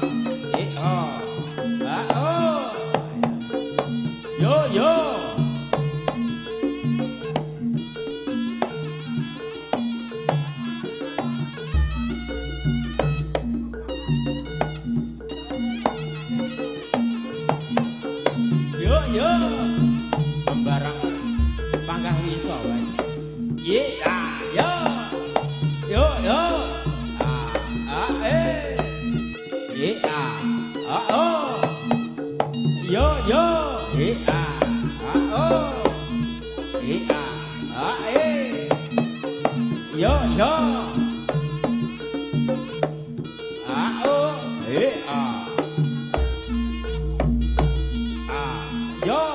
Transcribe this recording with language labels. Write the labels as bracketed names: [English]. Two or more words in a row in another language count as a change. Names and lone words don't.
[Javanese] ha oh yo yo yo yo sembarang panggah wiso wae ye yo yo yo oh yo yo oh yo yo oh yo